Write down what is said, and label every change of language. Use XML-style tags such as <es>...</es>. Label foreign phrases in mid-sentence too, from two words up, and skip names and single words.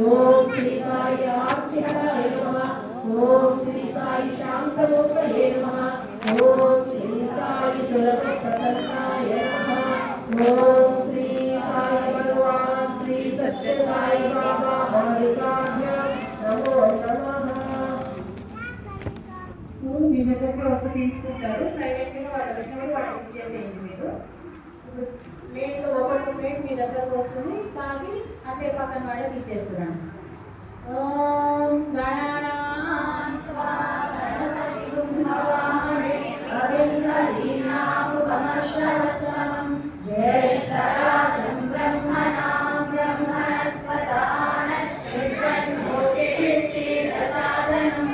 <sa>ओम श्री साई आत्मिहराय नमः। ओम श्री साई शांतमूर्तये नमः। ओम श्री साई सुलभप्रसन्नाय नमः। ओम श्री साई भगवान श्री सत्य साई बाबा बालिकाभ्यां नमो नमः।</sa> <te>మీ దగ్గరికి ఒక తీసుకుంటారు సైలెంట్గా వాళ్ళ వచ్చినప్పుడు వాళ్ళకి ఇచ్చేసేయండి మీరు. ప్లేట్లో ఒకటి ప్లేట్ మీ దగ్గరకు వస్తుంది తాగి అట్టే పక్కన వాళ్ళకి ఇచ్చేస్తున్నాను.</te> <sa>ఓం జ్యేష్ఠరాజం బ్రహ్మణాం బ్రహ్మణస్పదాన శ్రీరసాదనం</sa>